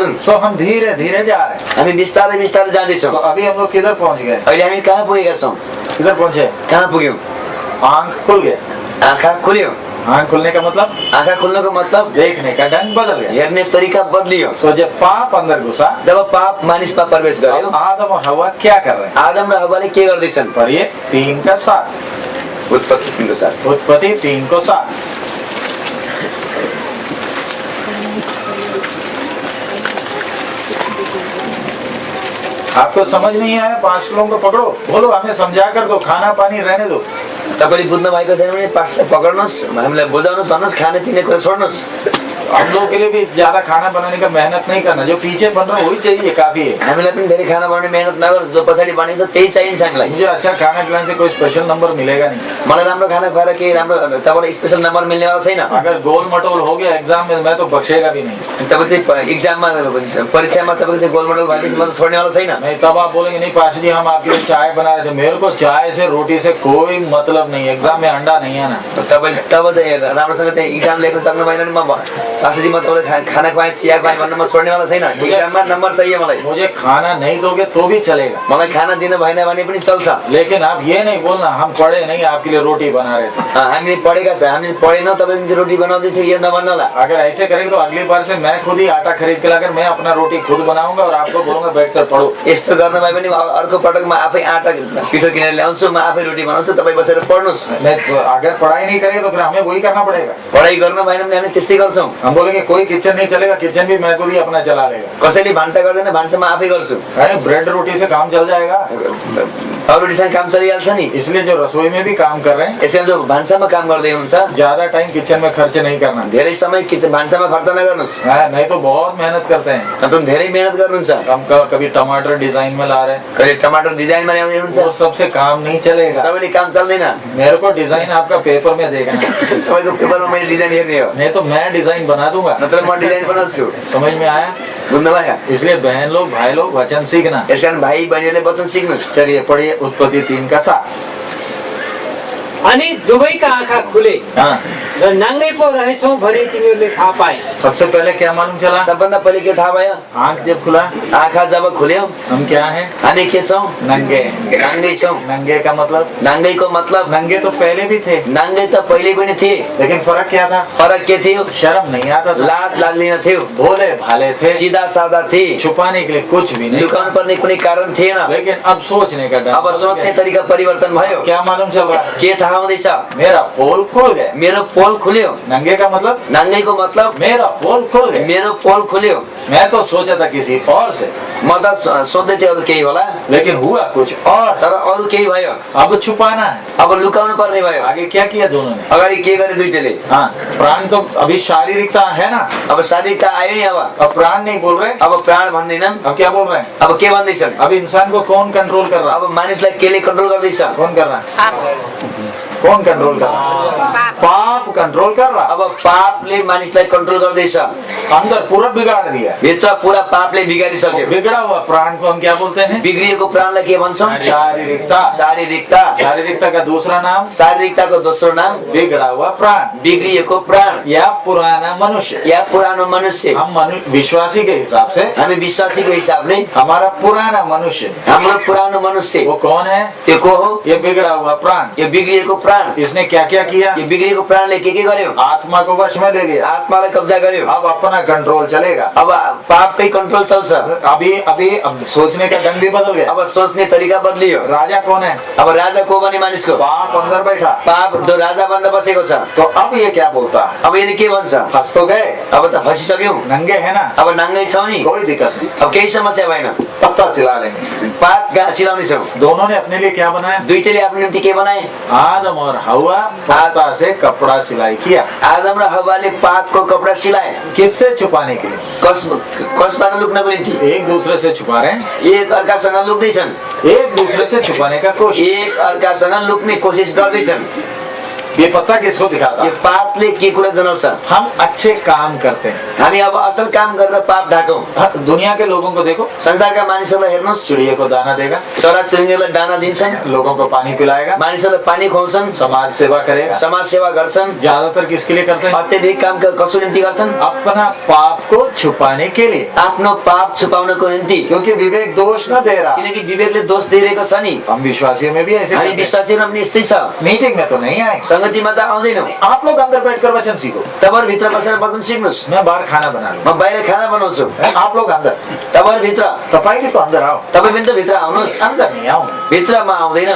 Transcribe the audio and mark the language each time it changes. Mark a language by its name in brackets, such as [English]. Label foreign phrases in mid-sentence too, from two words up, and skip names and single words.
[Hindi] सो हम धीरे धीरे जा रहे हैं। [Nepali] हामी बिस्तारै बिस्तारै जाँदैछौँ। [Hindi] तो अभी हम लोग किधर पहुंच गए? [Nepali] अहिले हामी कहाँ पुगेका छौँ? [Hindi] किधर पहुंचे? [Nepali] कहाँ पुग्यौँ? [Hindi] आंख खुल गए। [Nepali] आँखा खुल्यो। [Hindi] आंख खुलने का मतलब [Nepali] आँखा खुल्नुको मतलब [Hindi] देखने का ढंग बदल गया। [Nepali] हेर्ने तरिका बदलियो। [Hindi] सो जब पाप अंदर घुसा, [Nepali] जब पाप मानिसमा प्रवेश गर्यो, [Hindi] अब आदम और हवा क्या कर रहे हैं? [Nepali] आदम र हव्वाले के गर्दैछन्? [Hindi] पढ़िए 3 का 7। [Nepali] उत्पत्ति 3 को 7। [Hindi] उत्पत्ति 3 को 7। आपको समझ नहीं आया? 5 लोगों को पकड़ो, बोलो हमें समझा कर दो, खाना पानी रहने दो। [Nepali] तपाईले बुझ्नु भएको छैन भने पास्टरलाई पकड्नुहोस्, हामीलाई बुझाउनुहोस्, भन्नुहोस्, खाने पिने कुरा छोड्नुहोस्। [Hindi] हम लोग के लिए भी ज्यादा खाना बनाने का मेहनत नहीं करना, जो पीछे बन रहा है वही चाहिए, काफी है। [Nepali] हामीलाई पनि धेरै खाना बनाउने मेहनत नगर, जो पछाडि बनेको छ त्यही चाहिन्छ हामीलाई। [Hindi] मुझे अच्छा खाना खिलाने से कोई स्पेशल नंबर मिलेगा नहीं। [Nepali] मलाई राम्रो खाना खुवाएर केही राम्रो तपाईलाई स्पेशल नम्बर मिल्नेवाला छैन। [Hindi] अगर गोल मटोल हो गया एग्जाम में, मैं तो बख्शेगा भी नहीं। [Nepali] तपाईँ चाहिँ इक्जाममा परीक्षामा तपाईँको चाहिँ गोलमोडल भएपछि म त छोड्नेवाला छैन। [Hindi] नहीं, तब आप बोलेंगे नहीं पास जी हम आपके लिए चाय बना रहे थे। मेरे को चाय से रोटी से कोई मतलब नहीं, एग्जाम में अंडा नहीं है ना। [Nepali] तपाईँ तब चाहिँ राम्रोसँग चाहिँ इक्जाम लेख्न सक्नु भएन भने म पास्टरजी म तपाईँलाई खाना खुवाएँ, चिया खुवाएँ भन्नु म छोड्नेवाला छैन। इक्जाममा नम्बर चाहिए मलाई। [Hindi] मुझे खाना नहीं दोगे तो भी चलेगा, [Nepali] मलाई खाना दिनु भएन भने पनि चल्छ। [Hindi] लेकिन आप ये नहीं बोलना हम पढ़े नहीं आपके लिए रोटी बना रहे थे। [Nepali] हामीले पढेका छ, हामीले पढेनौँ, तपाईँले रोटी बनाउँदै थियो, यो नभन्नुहोला। [Hindi] अगर ऐसे करेंगे तो अगली बार से मैं खुद ही आटा खरीद के लाकर मैं अपना रोटी खुद बनाऊंगा और आपको बोलूंगा बैठकर पढ़ो। [Nepali] यस्तो गर्न भए पनि अर्को पटक म आफै आटा पिठो किनेर ल्याउँछु, म आफै रोटी बनाउँछु, तपाईँ बसेर पढ्नुहोस्। [Hindi] अगर पढ़ाई नहीं करेंगे तो फिर हमें वही करना पड़ेगा। [Nepali] पढाइ गर्नु भएन भने हामी त्यस्तै गर्छौँ। [Hindi] हम बोलेंगे कोई किचन नहीं चलेगा, किचन भी मैं खुद ही अपना चला लेगा। [Nepali] कसैले भान्सा गर्दैन, भान्सा म आफै गर्छु। [Hindi] अरे ब्रेड रोटी से काम चल जाएगा, [Nepali] अरू रोटीसँग काम चलिहाल्छ नि। [Hindi] इसलिए जो रसोई में भी काम कर रहे हैं, [Nepali] यसैले जो भान्सामा काम गर्दै हुनुहुन्छ, [Hindi] ज्यादा टाइम किचन में खर्च नहीं करना। [Nepali] धेरै समय भान्सामा खर्च नगर्नुहोस्, [Hindi] नहीं तो बहुत मेहनत करते हैं। [Nepali] तपाईँ धेरै मेहनत गर्नुहुन्छ। [Hindi] हम कभी टमाटर डिजाइन में ला रहे हैं, [Nepali] कहिले टमाटर डिजाइनमा ल्याउँदै हुनुहुन्छ, [Hindi] वो सबसे काम नहीं चलेगा। [Nepali] सबैले काम चल्दैन। [Hindi] मेरे को डिजाइन आपका पेपर में देखना है। [Nepali] तपाईँको पेपरमा मैले डिजाइन हेर्ने हो, [Hindi] नहीं तो मैं डिजाइन बना दूंगा। [Nepali] नत्र म डिजाइन बनाउँछु। [Hindi] समझ में आया? [Nepali] बुझ्नुभयो? [Hindi] इसलिए बहन लोग भाई लोग वचन सीखना। [Nepali] यसकारण भाइ बहिनीहरूले वचन सिक्नुहोस्। [Hindi] चलिए पढ़िए उत्पत्ति 3 का 7। [Nepali] अनि दुवैका आँखा खुले [Hindi] हाँ, [Nepali] र नाङ्गै पो रहेछौँ भनी तिनीहरूले थाहा पाए। [Hindi] सबसे पहले क्या मालूम चला? [Nepali] सबभन्दा पहिले के थाहा भयो? [Hindi] आंख जब खुला, [Nepali] आँखा जब खुल्यो, [Hindi] हम क्या हैं? [Nepali] हामी के छौँ? [Hindi] नंगे। [Nepali] नाङ्गै छौँ। [Hindi] नंगे का मतलब? [Nepali] नाङ्गैको मतलब [Hindi] नंगे तो पहले भी थे, [Nepali] नाङ्गै त पहिले पनि थिए, [Hindi] लेकिन फर्क क्या था? [Nepali] फरक के थियो? [Hindi] शर्म नहीं आता था, [Nepali] लाज लाग्दैन थियो, [Hindi] भोले भाले थे, [Nepali] सिधा सादा थिए, [Hindi] छुपाने के लिए कुछ भी नहीं [Nepali] लुकाउनु [Hindi] था। [Nepali] पर्ने कुनै कारण थिएन। [Hindi] लेकिन अब सोचने का डर [Nepali] अब [Hindi] बदल [Nepali] सोच्ने [Hindi] गया। [Nepali] तरिका परिवर्तन भयो। [Hindi] क्या मालूम चल रहा? [Nepali] के थाहा हुँदैछ? [Hindi] मेरा पोल खोल गया। [Nepali] मेरो पोल खुल्यो। [Hindi] नंगे का मतलब? [Nepali] नाङ्गैको मतलब [Hindi] मेरा पोल खोल गया। [Nepali] मेरो पोल खुल्यो। [Hindi] मैं तो सोचा था किसी और से, [Nepali] म त सोध्दै थिएँ अरू केही होला, [Hindi] लेकिन हुआ कुछ और। [Nepali] तर अरू केही भयो। [Hindi] अब छुपाना है। [Nepali] अब लुकाउनु पर्ने भयो। [Hindi] आगे क्या किया दोनों ने? [Nepali] अगाडि के गरे दुईटैले? [Hindi] हाँ, प्राण तो अभी शारीरिकता है ना, [Nepali] अब शारीरिकता आयो नि। [Hindi] अब प्राण नहीं बोल रहे, [Nepali] अब प्राण भन्दैनन्, [Hindi] अब क्या बोल रहे हैं? [Nepali] अब के भन्दैछन्? [Hindi] अब इंसान को कौन कंट्रोल कर रहा है? [Nepali] अब मानिसलाई केले कन्ट्रोल गर्दैछ? [Hindi] कौन कर रहा है? कौन कंट्रोल कर रहा है? पाप कंट्रोल कर रहा है। [Nepali] अब पापले मानिसलाई कन्ट्रोल गर्दैछ। [Hindi] अंदर पूरा बिगाड़ दिया। [Nepali] भित्र पूरा पापले बिगारिसक्यो। [Hindi] बिगड़ा हुआ प्राण को हम क्या बोलते हैं? [Nepali] बिग्रिएको प्राणलाई के भन्छौँ? [Hindi] शारीरिकता। [Nepali] शारीरिकता। [Hindi] शारीरिकता का दूसरा नाम? [Nepali] शारीरिकताको दोस्रो नाम [Hindi] बिगड़ा हुआ प्राण, [Nepali] बिग्रिएको प्राण [Hindi] या पुराना मनुष्य, [Nepali] या पुरानो मनुष्य। [Hindi] हम विश्वासी के हिसाब से, [Nepali] हामी विश्वासीको हिसाबले [Hindi] हमारा पुराना मनुष्य, [Nepali] हाम्रो पुरानो मनुष्य [Hindi] वो कौन है? [Nepali] त्यो को हो? [Hindi] ये बिगड़ा हुआ प्राण। [Nepali] यो बिग्रिएको प्राण। [Hindi] इसने क्या क्या किया? [Nepali] यो बिग्रिएको प्राणले के गर्यो? [Hindi] आत्मा को वश में ले लिया। [Nepali] आत्मालाई कब्जा गर्यो। [Hindi] अब अपना कंट्रोल चलेगा। [Nepali] अब पापकै कन्ट्रोल चल्छ। [Hindi] अब सोचने का ढंग भी बदल गया। [Nepali] अब सोच्ने तरिका बदलियो। [Hindi] राजा कौन है? [Nepali] अब राजा को भने मानिसको? [Hindi] पाप अंदर बैठा, [Nepali] पाप जो राजा बन्द बसेको छ। [Hindi] तो अब ये क्या बोलता है? [Nepali] अब यदि के भन्छ? [Hindi] फंस तो गए, [Nepali] अब त फसिसक्यौ, [Hindi] नंगे है ना, [Nepali] अब नाङ्गै छौ नि, [Hindi] कोई दिक्कत नहीं, [Nepali] अब केही समस्या भएन, [Hindi] पत्ता सिला लेंगे। [Nepali] पात सिलाउने छौ। [Hindi] दोनों ने अपने लिए क्या बनाया? [Nepali] दुईटैले आफ्नो निम्ति के बनाए? [Hindi] आदम और हवा पत्ता से कपड़ा सिलाई किया। [Nepali] आदम र हव्वाले पातको कपडा सिलाए। [Hindi] किससे छुपाने के लिए? [Nepali] कसबाट लुक्नको निम्ति? [Hindi] एक दूसरे से छुपा रहे हैं, [Nepali] एक अर्कासँग लुक्दैछन्, [Hindi] एक दूसरे से छुपाने का कोशिश। [Nepali] एक अर्कासँग लुक्ने कोसिस गर्दैछन्। [Hindi] ये पत्ता किसको दिखाता [Nepali] यो [Hindi] है? [Nepali] पापले के कुरा जनाउँछ? [Hindi] हम अच्छे काम करते हैं। [Nepali] हामी अब असल काम गरेर पाप ढाकौँ। [Hindi] हाँ, दुनिया के लोगों को देखो, [Nepali] संसारका मानिसहरूलाई हेर्नुहोस्, [Hindi] चिड़िया को दाना देगा, [Nepali] चराचुरुङ्गीलाई दाना दिन्छन्, [Hindi] लोगों को पानी पिलाएगा, [Nepali] मानिसहरूलाई पानी खुवाउँछन्, [Hindi] समाज सेवा करेगा। [Nepali] समाज सेवा गर्छन्, [Hindi] ज्यादातर किसके लिए करते हैं? [Nepali] अत्यधिक काम कसो निम्ति गर्छन्? [Hindi] अपना पाप को छुपाने के लिए, [Nepali] आफ्नो पाप छुपाउनको निम्ति। [Hindi] क्योंकि विवेक दोष न दे रहा। [Nepali] किनकि विवेकले दोष दिइरहेको छ नि। [Hindi] हम विश्वासियों में भी ऐसे [Nepali] हामी [Hindi] करते हैं। [Nepali] विश्वासीहरू पनि यस्तै छ। [Hindi] मीटिंग में तो नहीं आए, [Nepali] संगतिमा त आउँदैनौँ। [Hindi] आप लोग अंदर बैठकर वचन सीखो, [Nepali] तपाईँहरू भित्र बसेर वचन सिक्नुहोस्। [Hindi] मैं बाहर खाना बना लूं, [Nepali] म बाहिर खाना बनाउँछु, [Hindi] आप लोग अंदर, [Nepali] तपाईँहरू भित्र। [Hindi] तपाईं भी तो अंदर आओ। [Nepali] तपाईँ पनि त भित्र आउनुहोस्। [Hindi] अंदर नहीं आऊं [Nepali] भित्रमा आउँदैन।